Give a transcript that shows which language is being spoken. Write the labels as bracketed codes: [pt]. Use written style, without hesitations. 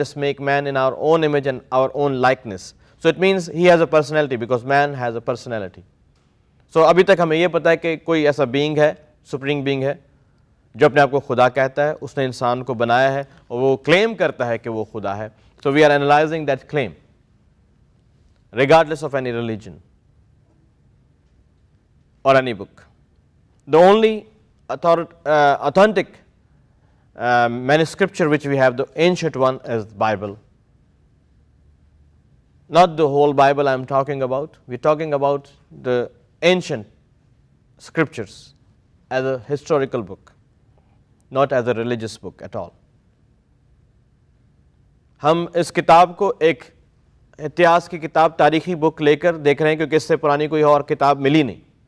[en] Let us make man in our own image and our own likeness. So it means he has a personality, because man has a personality. [hi] सो अभी तक हमें ये पता है कि कोई ऐसा बीइंग है, [en] supreme being [hi] है, जो अपने आप को खुदा कहता है, उसने इंसान को बनाया है और वो क्लेम करता है कि वो खुदा है। [en] So we are analysing that claim regardless of any religion or any book. The only authentic manuscripture which we have, the ancient one, is the Bible. Not the whole Bible I am talking about. We are talking about the ancient scriptures as a historical book, not as a religious book at all. [hi] हम इस किताब को एक इतिहास की किताब, तारीखी book लेकर देख रहे हैं, क्योंकि इससे पुरानी कोई और किताब मिली नहीं।